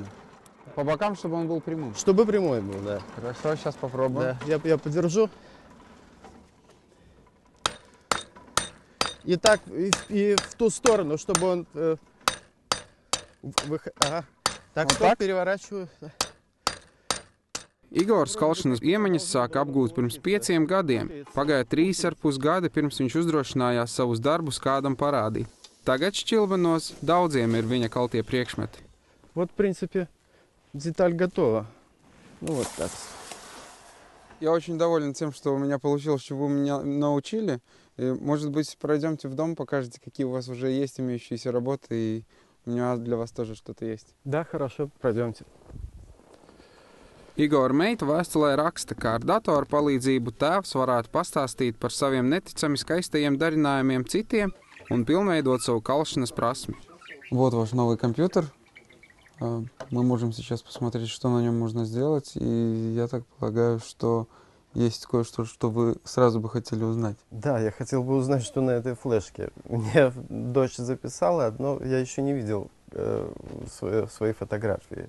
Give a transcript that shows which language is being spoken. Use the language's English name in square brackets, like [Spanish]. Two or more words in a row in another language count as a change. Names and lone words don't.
[Russian] По бокам, чтобы он был прямым? Чтобы прямой был, да. Хорошо, сейчас попробуем. Да, я подержу. И так, и в ту сторону, чтобы он... Так, переворачиваю. [Latvian] Igors kalšanas iemaņas sāka apgūt pirms 5 gadiem. Pagāja 3,5 gadi, pirms viņš uzdrošinājās savus darbus kādam parādīt. Tagad Šķilbanos daudziem ir viņa kaltie priekšmeti. [Russian] В принципе, деталь готова. Так. Я очень доволен тем, что у меня получилось, что вы меня научили. И, может быть, пройдемте в дом, покажете, какие у вас уже есть имеющиеся работы, и у меня для вас тоже что-то есть. Да, хорошо, пройдемте. [Latvian] Igora meita vēstulē raksta, ka ar datoru palīdzību tēvs varētu pastāstīt par saviem neticami skaistajiem darinājumiem citiem un pilnveidot savu kalšanas prasmi. [Russian] Вот ваш новый компьютер. Мы можем сейчас посмотреть, что на нем можно сделать. И я так полагаю, что есть кое-что, что вы сразу бы хотели узнать. Да, я хотел бы узнать, что на этой флешке. Мне дочь записала, но я еще не видел свои фотографии.